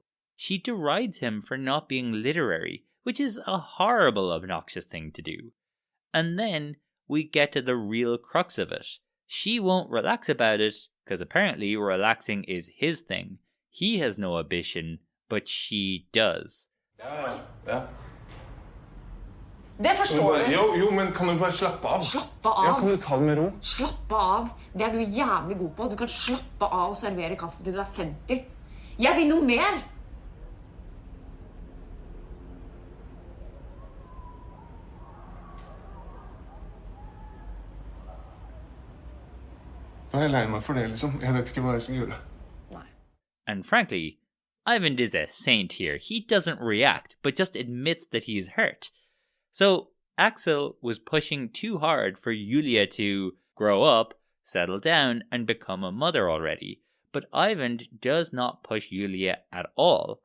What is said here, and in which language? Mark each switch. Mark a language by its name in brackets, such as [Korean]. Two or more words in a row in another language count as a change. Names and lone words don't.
[English] She derides him for not being literary, which is a horrible, obnoxious thing to do. And then we get to the real crux of it. She won't relax about it, because apparently relaxing is his thing. He has no ambition, but she does. [Norwegian] Ja. Det forstår du. Jo, men kan du bare slappe av? Slappe av? Ja, kan du ta det med ro? Slappe av. Det er du jævlig god på. Du kan slappe av og servere kaffe til du er 50. Jeg vil noe mer. Jeg er lei meg for det, liksom. Jeg vet ikke hva jeg skal gjøre. [English] And frankly, Ivan is a saint here. He doesn't react, but just admits that he is hurt. So Axel was pushing too hard for Yulia to grow up, settle down, and become a mother already. But Ivan does not push Yulia at all.